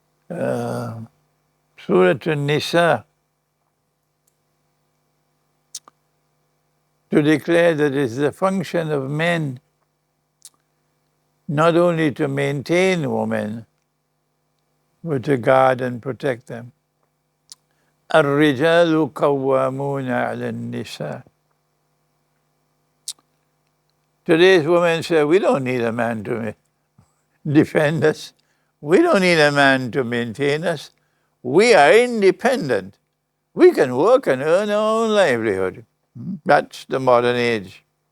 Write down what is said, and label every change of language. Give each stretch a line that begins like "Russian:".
English: Surah An-Nisa, to declare that it is the function of men not only to maintain women, but to guard and protect them.
Arabic: الرجال قوامون على النساء.
English: Today's women say, we don't need a man to defend us. We don't need a man to maintain us. We are independent. We can work and earn our own livelihood. That's the modern age.